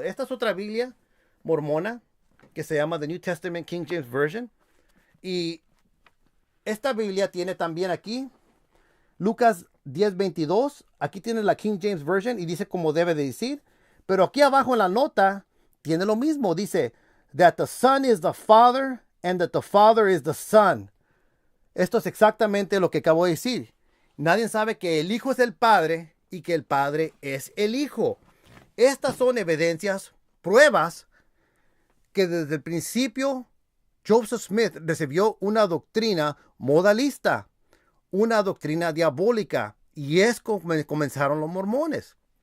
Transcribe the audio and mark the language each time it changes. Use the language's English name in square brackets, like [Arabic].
[Spanish] Esta es otra Biblia mormona que se llama The New Testament King James Version. Y esta Biblia tiene también aquí Lucas 10:22. Aquí tiene la King James Version y dice como debe de decir. Pero aquí abajo en la nota tiene lo mismo. Dice [English] that the Son is the Father and that the Father is the Son. [Spanish] Esto es exactamente lo que acabo de decir. Nadie sabe que el Hijo es el Padre y que el Padre es el Hijo. Estas son evidencias, pruebas, que desde el principio Joseph Smith recibió una doctrina modalista, una doctrina diabólica, y es como comenzaron los mormones.